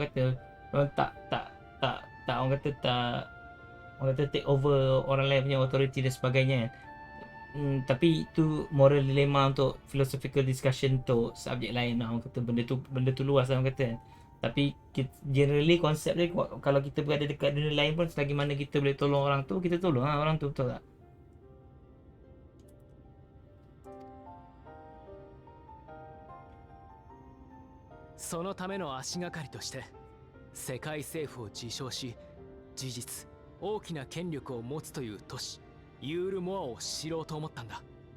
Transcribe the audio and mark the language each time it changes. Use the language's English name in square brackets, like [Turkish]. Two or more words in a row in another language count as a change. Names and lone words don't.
[Malay] Orang kata orang orang kata [English] take over [Malay] orang lain punya authority dan sebagainya. Tapi itu [English] moral dilemma [Malay] untuk [English] philosophical discussion [Malay] untuk subjek lain lah. Orang kata benda tu luas lah orang kata. Tapi generally konsep dia, kalau kita berada dekat dunia lain pun, selagi mana kita boleh tolong orang tu, kita tolong orang tu, betul tak? [Japanese] そのための足がかりとして世界政府を自称し、事実大きな権力を持つという都市ユールモアを知ろうと思ったんだ。